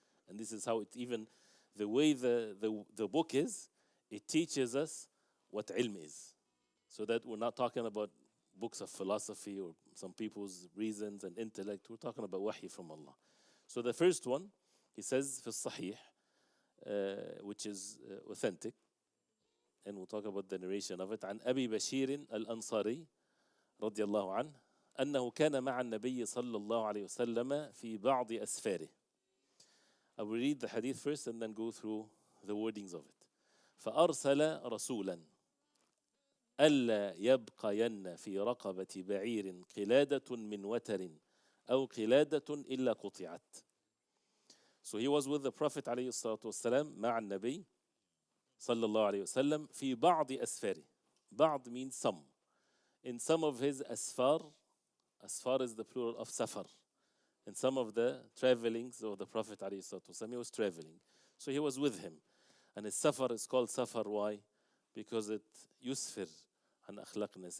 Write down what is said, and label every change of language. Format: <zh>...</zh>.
<en>And this is how it even, the way the book is, it teaches us what ilm is. So that we're not talking about books of philosophy or some people's reasons and intellect. We're talking about wahi from Allah. So the first one, he says في الصحيح, which is authentic, and we'll talk about the narration of it.</en> <ar>عن أبي بشير الأنصاري رضي الله عنه أنه كان مع النبي صلى الله عليه وسلم في بعض أسفاره.</ar> <en>I will read the hadith first and then go through the wordings of it.</en> <ar>فأرسل رسولا ألا يبقين في رقبة بعير قلادة من وتر أو قلادة إلا قطعت.</ar> <en>So he was with the Prophet</en> <ar>عليه الصلاة والسلام مع النبي صلى الله عليه وسلم في بعض أسفاره.</ar> <en>بعض means some. In some of his asfar, asfar is the plural of safar. In some of the travelings of the Prophet عليه الصلاة والسلام, he was traveling. So he was with him. And his safar is called safar. Why? Because it yusfir an akhlaqness.</en>